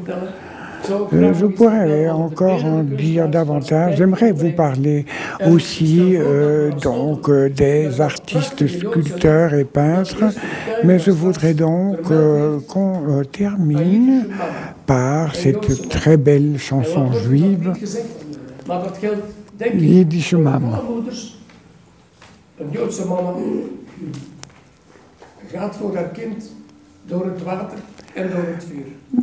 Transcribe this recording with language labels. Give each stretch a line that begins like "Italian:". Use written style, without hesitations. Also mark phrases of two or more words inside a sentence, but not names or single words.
French: Je pourrais encore en dire davantage. J'aimerais vous parler aussi donc des artistes, sculpteurs et peintres, mais je voudrais donc qu'on termine par cette très belle chanson juive, Jiddische Mama.
Dutch: Een Joodse mama gaat voor haar kind door het water en door het vuur.